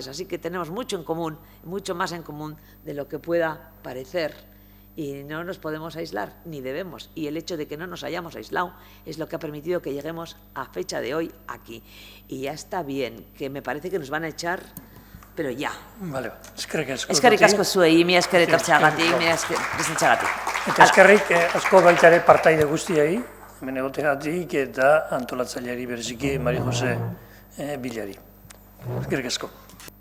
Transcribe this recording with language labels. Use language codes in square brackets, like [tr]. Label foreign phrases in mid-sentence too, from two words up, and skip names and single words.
[es] Así que tenemos mucho en común, mucho más en común de lo que pueda parecer. Y no nos podemos aislar, ni debemos. Y el hecho de que no nos hayamos aislado es lo que ha permitido que lleguemos a fecha de hoy aquí. Y ya está bien, que me parece que nos van a echar, pero ya. Vale, [eu] eskerrik asko zuei, mi esker etortzeagatik, mi esker presentzeagatik. Eta eskerrik asko baita ere partaide guztiei, hemen egoteagatik eta antolatzaileari bereziki Mari Jose Bilari. Eskerrik asko.